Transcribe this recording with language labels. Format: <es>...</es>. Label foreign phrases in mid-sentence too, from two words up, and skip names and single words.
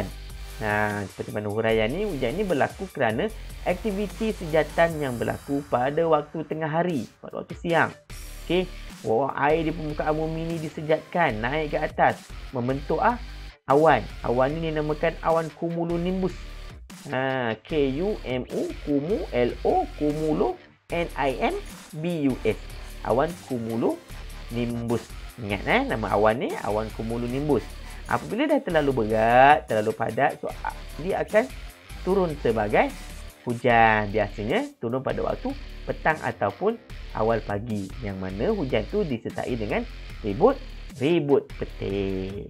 <ms>Seperti mana huraian ni, hujan ni berlaku kerana aktiviti sejatan yang berlaku pada waktu tengah hari, pada waktu siang. Okey, air di permukaan bumi ni disejatkan naik ke atas membentuk awan. Awan ni dinamakan awan cumulonimbus. K-U-M-U, kumu, L-O, kumulo, N-I-M-B-U-S. Awan cumulonimbus. Ingat nama awan ni, awan cumulonimbus. Apabila dah terlalu berat, terlalu padat, so dia akan turun sebagai hujan. Biasanya turun pada waktu petang ataupun awal pagi, yang mana hujan tu disertai dengan ribut petir.</ms>